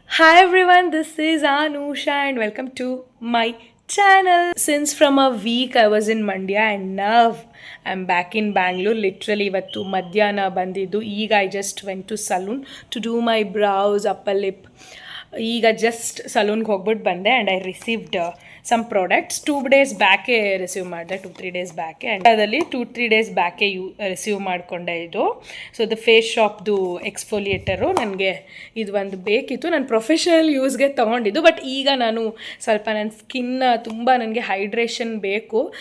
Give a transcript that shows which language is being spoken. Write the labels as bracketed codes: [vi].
[en] Hi everyone, this is Anusha and welcome to my channel. Since from a week I was in Mandya and now I'm back in Bangalore. [kn] Literally ಇವತ್ತು ಮಧ್ಯಾಹ್ನ ಬಂದಿದ್ದು. [en] ಈಗ I just went to salon to do my brows, upper lip. [kn] ಈಗ just ಸಲೂನ್ಗೆ ಹೋಗ್ಬಿಟ್ಟು ಬಂದೆ [en] and I received some products [kn] 2 days ಬ್ಯಾಕೆ receive ಮಾಡಿದೆ 2-3 days ಬ್ಯಾಕೆ and ಅದರಲ್ಲಿ 2-3 days ಬ್ಯಾಕೆ receive ಮಾಡಿಕೊಂಡೆ ಇದು. ಸೊ ಇದು ಫೇಸ್ ಶಾಪ್ದು ಎಕ್ಸ್ಫೋಲಿಯೇಟರು ನನಗೆ ಇದು ಒಂದು ಬೇಕಿತ್ತು. ನಾನು ಪ್ರೊಫೆಷನಲ್ ಯೂಸ್ಗೆ ತೊಗೊಂಡಿದ್ದು, ಬಟ್ ಈಗ ನಾನು ಸ್ವಲ್ಪ ನನ್ನ ಸ್ಕಿನ್ನ ತುಂಬ ನನಗೆ ಹೈಡ್ರೇಷನ್ ಬೇಕು.